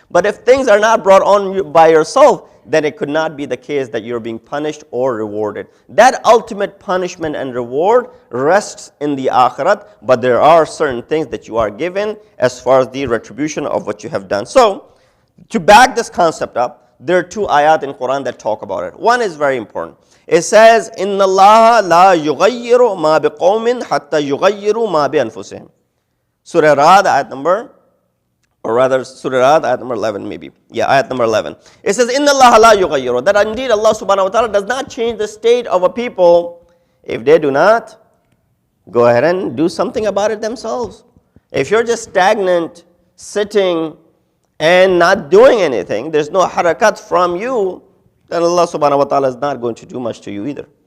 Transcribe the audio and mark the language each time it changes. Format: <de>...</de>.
<en>But if things are not brought on by yourself, then it could not be the case that you're being punished or rewarded. That ultimate punishment and reward rests in the akhirat, but there are certain things that you are given as far as the retribution of what you have done. So, to back this concept up, there are two ayat in Quran that talk about it. One is very important. It says,</en> <ar>إِنَّ اللَّهَ لَا يُغَيِّرُ مَا بِقَوْمٍ حَتَّى يُغَيِّرُوا مَا بِأَنفُسِهِمْ.</ar> <en>Surah Ra'd, ayat number, or rather Surah Ra'd, ayat number 11 maybe. Yeah, ayat number 11. It says,</en> <ar>إِنَّ اللَّهَ لَا يُغَيِّرُ.</ar> <en>That indeed Allah subhanahu wa ta'ala does not change the state of a people if they do not go ahead and do something about it themselves. If you're just stagnant, sitting, and not doing anything, there's no harakat from you, then Allah subhanahu wa ta'ala is not going to do much to you either.</en>